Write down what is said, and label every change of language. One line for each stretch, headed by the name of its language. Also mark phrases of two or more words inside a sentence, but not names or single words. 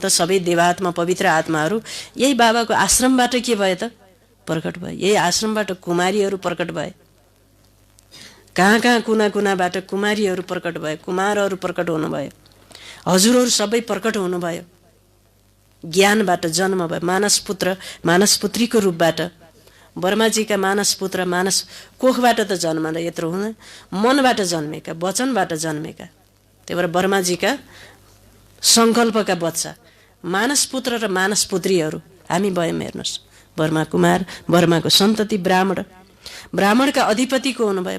Nepali: सबै देवात्मा पवित्र आत्माहरू यही बाबाको आश्रमबाट के भए त? प्रकट भए। यही आश्रमबाट कुमारीहरू प्रकट भए। कहाँ कहाँ कुना कुनाबाट कुमारीहरू प्रकट भए, कुमारहरू प्रकट हुनुभयो, हजुरहरू सबै प्रकट हुनुभयो। ज्ञानबाट जन्म भयो। मानस पुत्र मानस पुत्रीको रूपबाट ब्रह्माजीका मानस पुत्र मानस कोखबाट त जन्मन यत्रो हुँदैन, मनबाट जन्मेका, वचनबाट जन्मेका। त्यही भएर ब्रह्माजीका सङ्कल्पका बच्चा मानस पुत्र र मानस पुत्रीहरू हामी भयौँ। हेर्नुहोस्, ब्रह्मा कुमार, ब्रह्माको सन्तति ब्राह्मण, ब्राह्मणका अधिपति को हुनुभयो?